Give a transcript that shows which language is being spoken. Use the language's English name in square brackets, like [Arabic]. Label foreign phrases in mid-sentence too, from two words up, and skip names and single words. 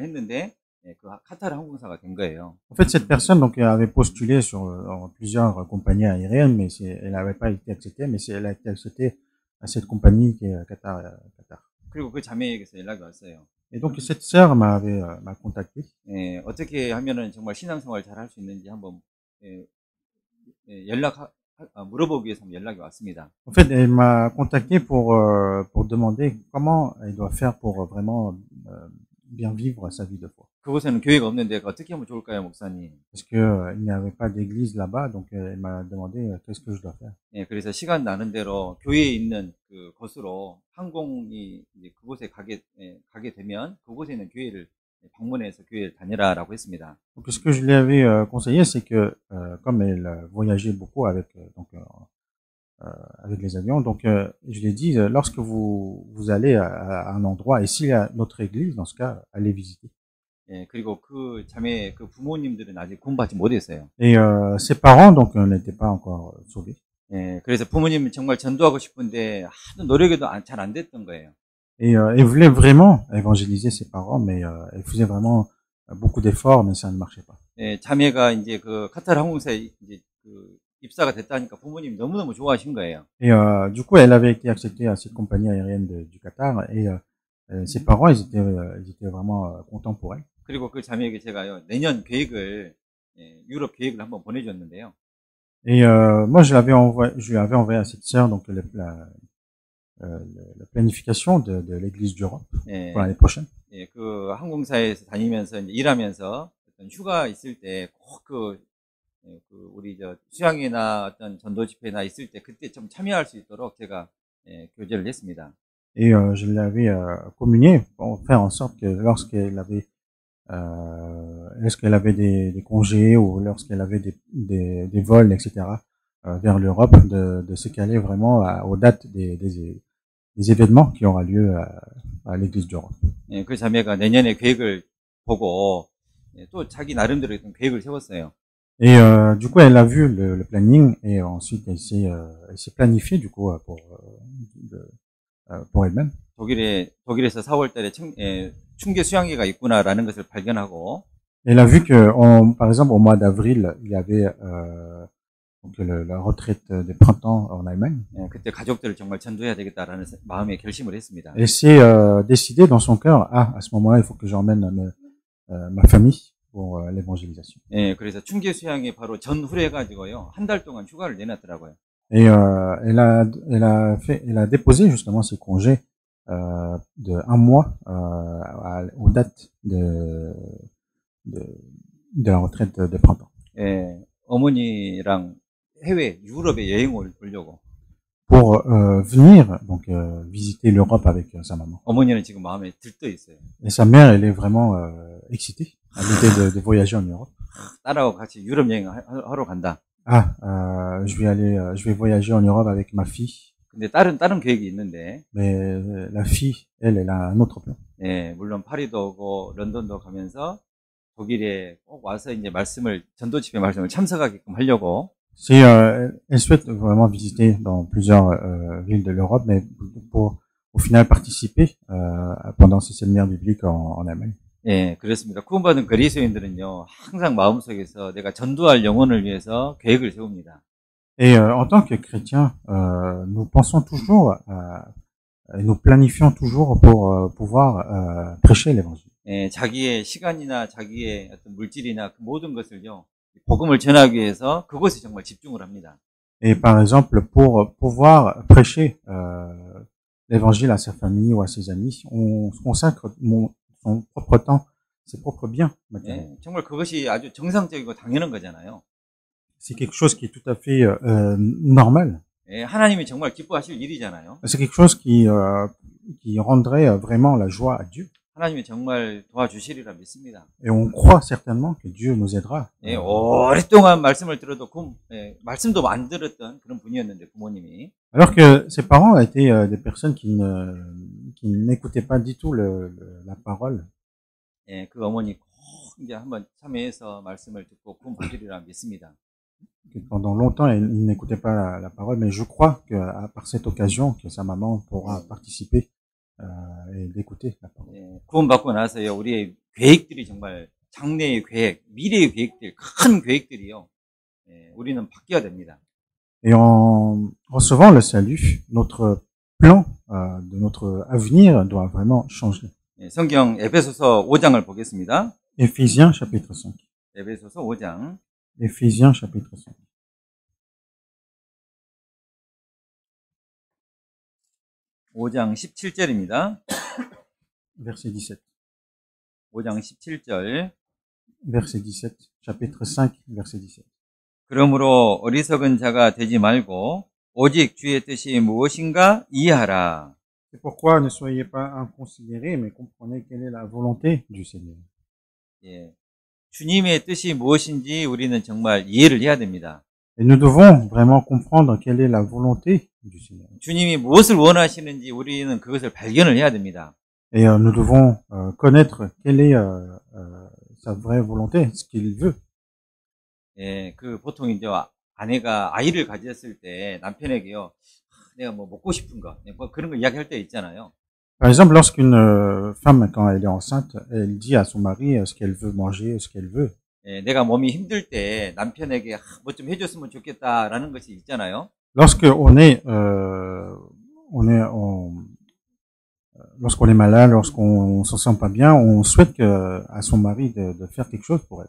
[Korean] 항공사를 했는데 그 카타르 항공사가 된 거예요. [French] En fait, cette personne donc avait postulé sur plusieurs compagnies aériennes, mais elle n'avait pas été acceptée, mais elle a été acceptée à cette compagnie qui est Qatar. [Korean] 그리고 그 자매에게서 연락이 왔어요. [French] Et donc cette sœur m'a contacté. [Korean] 어떻게 하면은 정말 신앙생활 잘 할 수 있는지 한번 물어보기 위해서 연락이 왔습니다. [French] En fait, elle m'a contacté pour demander comment elle doit faire pour vraiment bien vivre sa vie de foi. [Korean] 그곳에는 교회가 없는데 어떻게 하면 좋을까요, 목사님? [French] Parce que il n'y avait pas d'église là-bas, donc elle m'a demandé qu'est-ce que je dois faire. [Korean] 그래서 시간 나는 대로 교회에 있는 그 곳으로 항공이 이제 그곳에 가게 되면 그곳에 있는 교회를 방문해서 교회를 다니라라고 했습니다. [French] Donc ce que je lui avais conseillé, c'est que comme elle voyageait beaucoup avec avec les avions, donc je lui ai dit lorsque vous allez à un endroit et s'il y a notre église, dans ce cas, allez visiter. [Korean] 그리고 그 자매 그 부모님들은 아직 구원받지 못했어요. [French] Et ses parents donc n'étaient pas encore sauvés. [Korean] 그래서 부모님은 정말 전도하고 싶은데 하도 노력해도 잘 안 됐던 거예요. [French] Et elle voulait vraiment évangéliser ses parents, mais elle faisait vraiment beaucoup d'efforts, mais ça ne marchait pas. [Korean] 자매가 이제 그 카타르 항공사에 이제 그 입사가 됐다니까 부모님이 너무너무 좋아하신 거예요. [French] Et du coup, elle avait été acceptée à cette compagnie aérienne du Qatar, et ses parents, ils étaient vraiment contents pour elle. [Korean] 그리고 그 자매에게 제가요 내년 계획을 유럽 계획을 한번 보내줬는데요. [French] Et moi, je lui avais envoyé à cette sœur donc la planification de l'église d'Europe pour l'année prochaine. [Korean] 그 항공사에서 다니면서 이제 일하면서 어떤 휴가 있을 때 꼭 우리 수양회나 어떤 전도 집회나 있을 때 그때 좀 참여할 수 있도록 제가 교제를 했습니다. [French] Et je l'avais communié pour faire en sorte que lorsqu'elle avait des congés ou lorsqu'elle avait des vols, etc., vers l'Europe, de se caler vraiment aux dates des événements qui aura lieu à l'église d'Europe. [Korean] 그 자매가 내년에 계획을 보고 또 자기 나름대로 어떤 계획을 세웠어요. [French] Et du coup, elle a vu le planning et ensuite elle s'est planifiée du coup pour elle-même. [Korean] 독일에서 4월달에 충계 수양회가 있구나라는 것을 발견하고. [French] Elle a vu que, par exemple, au mois d'avril, il y avait donc la retraite des printemps en Allemagne. [Korean] 그때 가족들을 정말 전도해야 되겠다라는 마음에 결심을 했습니다. [French] Elle s'est décidée dans son cœur, à ce moment-là, il faut que j'emmène ma famille pour l'évangélisation. [Korean] 그래서 충계 수양회 바로 전후해가지고요 한 달 동안 휴가를 내놨더라고요. [French] Et elle a déposé justement ses congés de un mois aux dates de la retraite de printemps. [Korean] 어머니랑 해외 유럽에 여행 오려고. [French] Pour venir donc visiter l'Europe avec sa maman. [Korean] 어머니는 지금 마음에 들떠 있어요. [French] Et sa mère, elle est vraiment excitée à l'idée de voyager en Europe. [Korean] 딸하고 같이 유럽 여행 하러 간다. [French] Je vais voyager en Europe avec ma fille. [Korean] 근데 다른 계획이 있는데. [French] Mais la fille, elle a un autre plan. [Korean] 물론 파리도 오고 런던도 가면서 독일에 꼭 와서 이제 전도 집회 말씀을 참석하게끔 하려고. [French] Elle souhaite vraiment visiter dans plusieurs villes de l'Europe, mais pour au final participer pendant ces séminaires bibliques en Allemagne. [Korean] 그렇습니다. 구원받은 그리스도인들은요, 항상 마음속에서 내가 전도할 영혼을 위해서 계획을 세웁니다. [French] Et en tant que chrétiens, nous pensons toujours et nous planifions toujours pour pouvoir prêcher l'évangile. [Korean] 자기의 시간이나 자기의 어떤 물질이나 그 모든 것을요, 복음을 전하기 위해서 그곳에 정말 집중을 합니다. [French] Et par exemple, pour pouvoir prêcher l'évangile à sa famille ou à ses amis, on consacre son propre temps, ses propres biens matériels. [Korean] 정말 그것이 아주 정상적이고 당연한 거잖아요. [French] C'est quelque chose qui est tout à fait normal. [Korean] 하나님이 정말 기뻐하실 일이잖아요. [French] C'est quelque chose qui rendrait vraiment la joie à Dieu. [Korean] 하나님이 정말 도와주시리라 믿습니다. [French] Et on croit certainement que Dieu nous aidera. [Korean] 오랫동안 말씀을 들어도 말씀도 안 들었던 그런 분이었는데 부모님이. [French] Alors que ses parents étaient des personnes qui n'écoutaient pas du tout la parole. [Korean] 그 어머니 꼭 이제 한번 참여해서 말씀을 듣고 구원 받으리라 믿습니다. [French] Pendant longtemps, il n'écoutait pas la parole, mais je crois que par cette occasion, que sa maman pourra participer et d'écouter la parole. [Korean] 구원받고 나서요, 우리의 계획들이 정말 장래의 계획, 미래의 계획들, 큰 계획들이요. 우리는 바뀌어야 됩니다. [French] Et en recevant le salut, notre plan de notre avenir doit vraiment changer. [Korean] 성경 에베소서 5장을 보겠습니다. [French] Éphésiens chapitre 5. [Korean] 에베소서 5장. [French] Éphésiens chapitre 5. [Korean] 5장 17절입니다. [French] Verset 17. [Korean] 5장 17절. [French] Verset 17. Chapitre 5, verset 17. [Korean] 그러므로 어리석은 자가 되지 말고 오직 주의 뜻이 무엇인가 이해하라. [French] C'est pourquoi ne soyez pas inconsidérés, mais comprenez quelle est la volonté du Seigneur. [Korean] 예, 주님의 뜻이 무엇인지 우리는 정말 이해를 해야 됩니다. [French] Et nous devons vraiment comprendre quelle est la volonté du Seigneur. [Korean] 주님이 무엇을 원하시는지 우리는 그것을 발견을 해야 됩니다. [French] Et nous devons connaître quelle est sa vraie volonté, ce qu'il veut. [Korean] 예, 보통 이제 아내가 아이를 가졌을 때 남편에게요, 내가 뭐 먹고 싶은 거, 뭐 그런 거 이야기할 때 있잖아요. [French] Par exemple, lorsqu'une femme, quand elle est enceinte, elle dit à son mari ce qu'elle veut manger, ce qu'elle veut. [Korean] 예, 내가 몸이 힘들 때 남편에게 뭐 좀 해줬으면 좋겠다라는 것이 있잖아요. [French] Lorsqu'on est lorsqu'on est malade, lorsqu'on se sent pas bien, on souhaite à son mari de faire quelque chose pour elle.